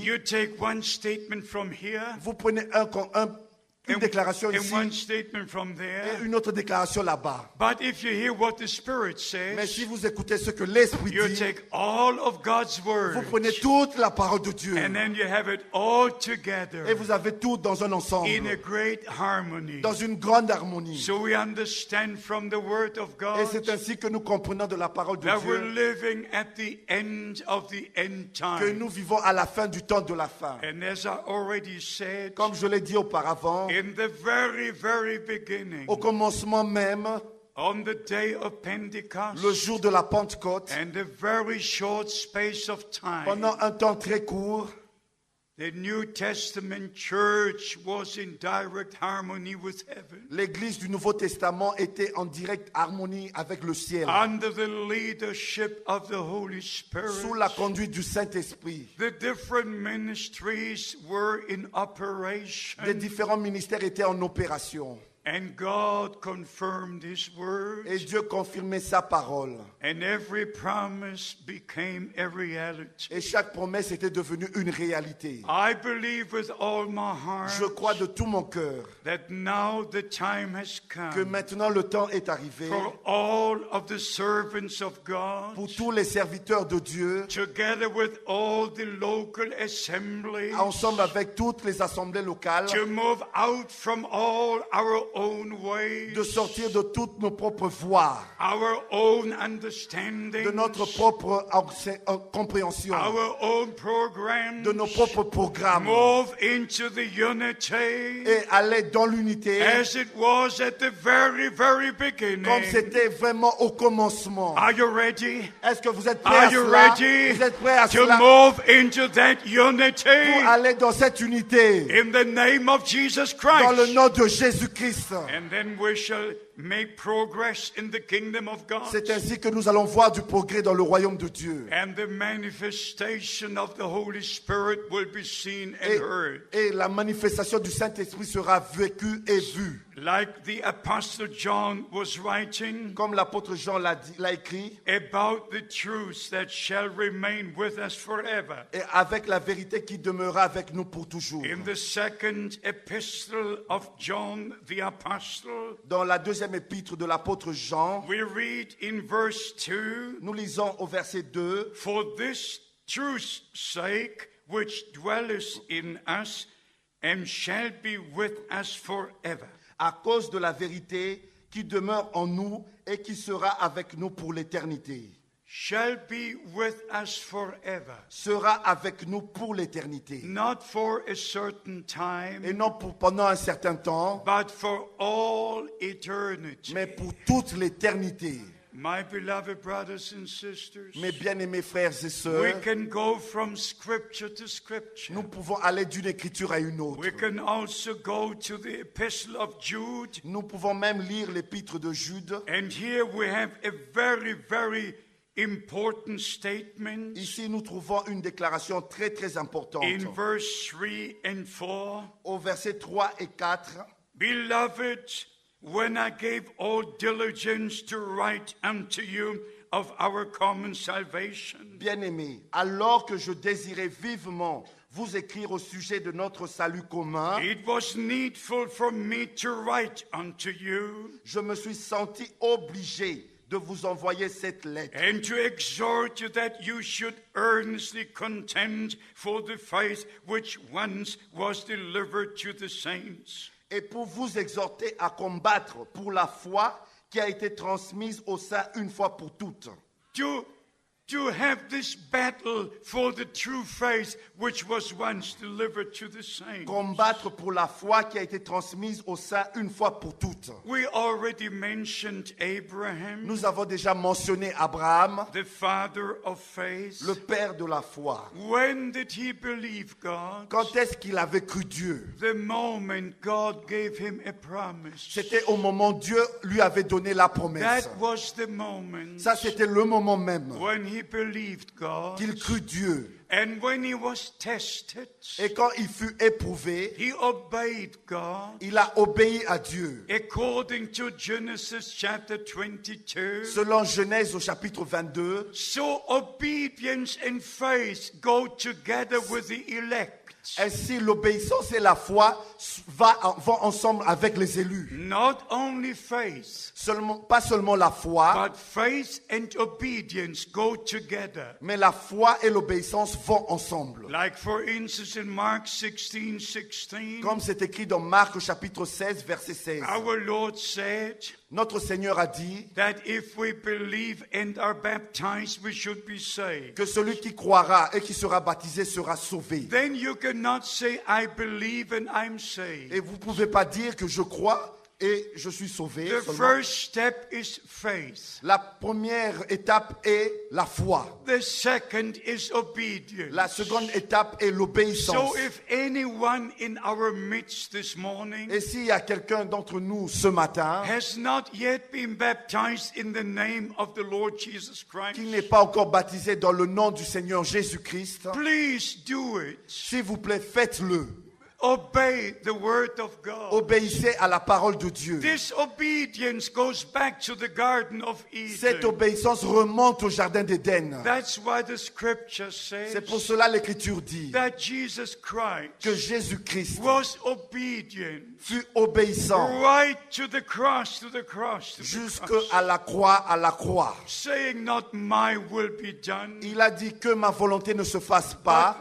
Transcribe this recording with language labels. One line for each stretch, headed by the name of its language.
English: you take one statement from here
French: vous prenez une déclaration
English: and one
French: ici
English: statement from
French: et
English: there.
French: une autre déclaration là-bas.
English: But if you hear what the Spirit
French: Mais si
English: says,
French: vous écoutez ce que l'Esprit
English: you
French: dit,
English: take all of God's
French: vous
English: word
French: prenez toute la parole de Dieu
English: and then you have it all
French: et
English: together
French: vous avez tout dans un ensemble,
English: in a great harmony.
French: dans une grande harmonie.
English: So we understand from the word of
French: Et
English: God
French: c'est ainsi que nous comprenons de la parole de
English: that we're
French: Dieu
English: living at the end of the end
French: que
English: time.
French: nous vivons à la fin du temps de la fin.
English: And as I already said,
French: Comme je l'ai dit auparavant,
English: in the very beginning,
French: au commencement même,
English: on the day of Pentecost,
French: le jour de la Pentecôte,
English: and a very short space of time,
French: pendant un temps très court,
English: the New Testament church was in direct harmony with heaven,
French: l'Église du Nouveau Testament était en directe harmonie avec le ciel,
English: under the leadership of the Holy Spirit.
French: sous la conduite du Saint-Esprit.
English: The different ministries were in
French: Les
English: operation,
French: différents ministères étaient en opération.
English: and God confirmed His word,
French: Et Dieu confirmait sa parole.
English: and every promise became a reality.
French: Et chaque promesse était devenue une réalité.
English: I believe with all my heart
French: Je crois de tout mon cœur
English: that now the time has
French: que
English: come
French: maintenant le temps est arrivé
English: for all of the servants of God,
French: pour tous les serviteurs de Dieu,
English: together with all the local assemblies,
French: ensemble avec toutes les assemblées locales,
English: to move out from all our own ways,
French: de sortir de toutes nos propres voies,
English: our own understanding,
French: de notre propre compréhension,
English: our own programs,
French: de nos propres programmes,
English: move into the unity
French: et aller dans l'unité
English: as it was at the very beginning.
French: comme c'était vraiment au commencement.
English: Are you ready?
French: Est-ce que vous êtes prêts
English: Are
French: à
English: you
French: cela?
English: ready
French: Vous êtes prêts à
English: to
French: cela
English: move into that unity
French: pour aller dans cette unité
English: in the name of Jesus
French: dans le
English: Christ?
French: nom de Jésus-Christ.
English: And then we shall make progress in the kingdom of God.
French: C'est ainsi que nous allons voir du progrès dans le royaume de Dieu.
English: And the manifestation of the Holy Spirit will be seen and heard.
French: Et la manifestation du Saint-Esprit sera vécue et vue.
English: Like the Apostle John was writing
French: Comme l'apôtre Jean l'a écrit,
English: about the truths that shall remain with us forever.
French: et avec la vérité qui demeurera avec nous pour toujours.
English: In the second epistle of John the Apostle,
French: Dans la deuxième épître de l'apôtre Jean,
English: we read in verse 2,
French: nous lisons au verset 2,
English: for this truth's sake which dwelleth in us and shall be with us forever.
French: à cause de la vérité qui demeure en nous et qui sera avec nous pour l'éternité.
English: shall be with us forever,
French: sera avec nous pour l'éternité.
English: not for a certain
French: Et
English: time,
French: non pour pendant un certain temps,
English: but for all eternity.
French: mais pour toute l'éternité.
English: My beloved brothers and sisters,
French: Mes bien-aimés frères et
English: we
French: sœurs,
English: can go from scripture to scripture.
French: nous pouvons aller d'une écriture à une autre.
English: We can also go to the epistle of Jude,
French: Nous pouvons même lire l'épître de Jude.
English: and here we have a very, very important statement
French: Ici, nous trouvons une déclaration très très importante.
English: in verse 3 and 4.
French: Au verset 3 et 4,
English: Beloved, when I gave all diligence to write unto you of our common salvation,
French: bien-aimés, alors que je désirais vivement vous écrire au sujet de notre salut commun,
English: it was needful for me to write unto you
French: je me suis senti obligé de vous envoyer cette lettre
English: and to exhort you that you should earnestly contend for the faith which once was delivered to the saints.
French: et pour vous exhorter à combattre pour la foi qui a été transmise au sein une fois pour toutes.
English: To have this battle for the true faith which was once delivered to the saints.
French: Combattre pour la foi qui a été transmise au sein une fois pour toutes.
English: We already mentioned Abraham,
French: Nous avons déjà mentionné Abraham,
English: the father of faith.
French: le père de la foi.
English: When did he believe God?
French: Quand est-ce qu'il avait cru Dieu?
English: The moment God gave him a promise.
French: C'était au moment où Dieu lui avait donné la promesse.
English: That was the moment
French: Ça, c'était le moment même
English: when he believed God.
French: qu'il crut Dieu.
English: And when he was tested,
French: Et quand il fut éprouvé,
English: he obeyed God.
French: il a obéi à Dieu.
English: According to Genesis chapter 22,
French: Selon Genèse au chapitre 22,
English: so obedience and faith go together with the elect.
French: ainsi l'obéissance et la foi vont ensemble avec les élus.
English: Not only faith,
French: Pas seulement la foi,
English: but faith and obedience go together.
French: mais la foi et l'obéissance vont ensemble.
English: Like for instance in Mark 16:16,
French: Comme c'est écrit dans Marc au chapitre 16, verset 16.
English: our Lord said
French: Notre Seigneur a dit
English: that if we believe and are baptized, we should be saved.
French: que celui qui croira et qui sera baptisé sera sauvé.
English: Then you cannot say, I believe and I'm saved.
French: Et vous ne pouvez pas dire que je crois et je suis sauvé.
English: The
French: seulement.
English: first step is faith.
French: La première étape est la foi.
English: The second is obedience.
French: La seconde étape est l'obéissance.
English: So if anyone in our midst this morning
French: Et s'il y a quelqu'un d'entre nous ce matin
English: has not yet been baptized in the name of the Lord Jesus Christ,
French: qui n'est pas encore baptisé dans le nom du Seigneur Jésus-Christ,
English: please do it.
French: s'il vous plaît, faites-le.
English: Obey the word of God.
French: Obéissez à la parole de Dieu.
English: This obedience goes back to the Garden of
French: Cette
English: Eden.
French: obéissance remonte au jardin d'Éden.
English: That's why the scripture
French: C'est
English: says
French: pour cela l'Écriture dit
English: that Jesus Christ
French: que Jésus-Christ
English: was obedient
French: fut obéissant
English: right to the cross, to the cross, to the
French: jusqu'à
English: cross,
French: la croix, à la croix.
English: saying not my will be done,
French: Il a dit que ma volonté ne se fasse pas,